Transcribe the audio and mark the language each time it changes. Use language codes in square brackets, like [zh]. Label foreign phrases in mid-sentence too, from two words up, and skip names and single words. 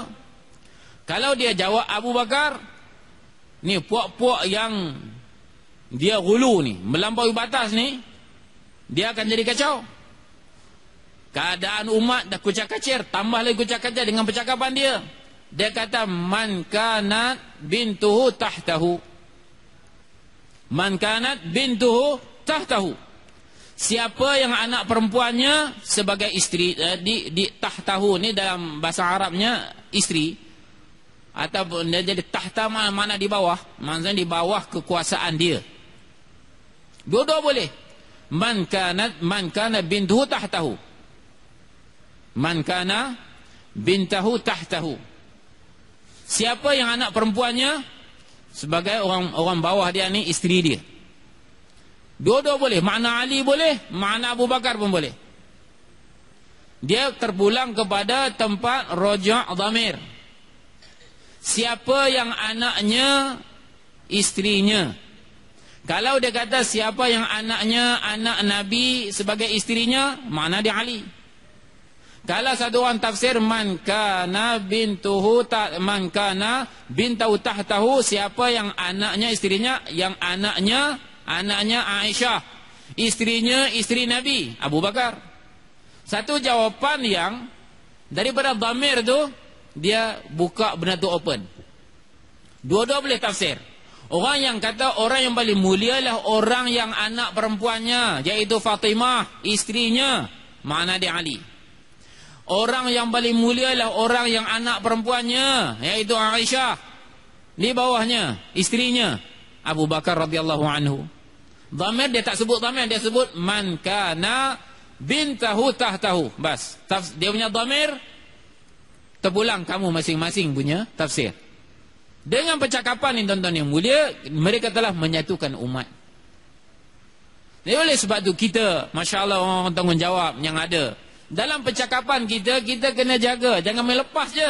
[ms] Kalau dia jawab Abu Bakar, ni puak-puak yang dia gulu ni, melampaui batas ni, dia akan jadi kacau. Keadaan umat dah kucak-kacir, tambah lagi kucak-kacir dengan percakapan dia. Dia kata, [ar] من كانت بنته تحته. من كانت بنته تحته. [ms] Siapa yang anak perempuannya sebagai isteri, di tahtahu ni dalam bahasa Arabnya isteri, ataupun dia jadi tahta mana di bawah, maksudnya di bawah kekuasaan dia. Dua-dua boleh. [ar] من كان بنته تحته. من كان بنته تحته. [ms] Siapa yang anak perempuannya sebagai orang bawah dia ni isteri dia. Dua-dua boleh. Makna Ali boleh, makna Abu Bakar pun boleh. Dia terpulang kepada tempat [ar] رجع ضمير. [ms] Siapa yang anaknya isterinya. Kalau dia kata siapa yang anaknya anak Nabi sebagai isterinya, makna dia Ali. Kalau satu orang tafsir [ar] من كان بنته تحته, [ms] siapa yang anaknya isterinya, yang anaknya Aisyah, isterinya isteri Nabi Abu Bakar. Satu jawapan yang daripada dhamir tu dia buka benda tu open. Dua-dua boleh tafsir. Orang yang kata orang yang paling mulia lah orang yang anak perempuannya, iaitu Fatimah, isterinya, makna dia Ali. Orang yang paling mulia lah orang yang anak perempuannya, iaitu Aisyah. Di bawahnya isterinya Abu Bakar [ar] رضي الله عنه. [ms] Dhamir dia tak sebut dhamir, dia sebut [ar] من كان بنته تحته. [ms] Bas. Dia punya dhamir terpulang kamu masing-masing punya tafsir. Dengan percakapan ini tuan-tuan yang mulia, mereka telah menyatukan umat. Jadi oleh sebab itu kita, [ar] ما شاء الله, [ms] orang tanggungjawab yang ada dalam percakapan kita, kita kena jaga, jangan melepas je.